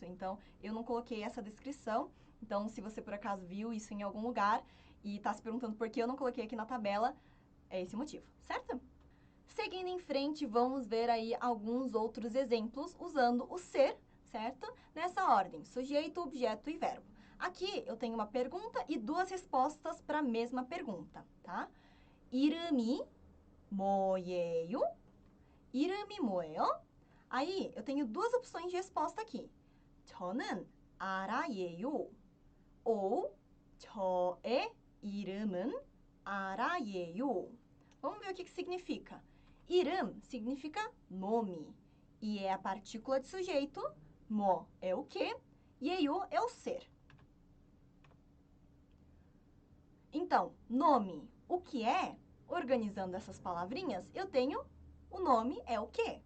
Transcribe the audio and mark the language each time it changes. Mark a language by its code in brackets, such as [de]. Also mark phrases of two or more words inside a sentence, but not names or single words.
[pt] Então, eu não coloquei essa descrição. Então, se você por acaso viu isso em algum lugar e está se perguntando por que eu não coloquei aqui na tabela, é esse o motivo, certo? Seguindo em frente, vamos ver aí alguns outros exemplos usando o ser, certo? Nessa ordem, sujeito, objeto e verbo. Aqui eu tenho uma pergunta e duas respostas para a mesma pergunta, tá? [ko] 이름이 뭐예요? 이름이 뭐예요? [pt] Aí eu tenho duas opções de resposta aqui. [ko] 저는 알아예요. ou 저의 이름은 알아예요. [pt] Vamos ver o que significa. 이름 significa nome e é a partícula de sujeito. 뭐 é o que? 예요 é o ser. Então, nome, o que é? Organizando essas palavrinhas, eu tenho o nome é o quê?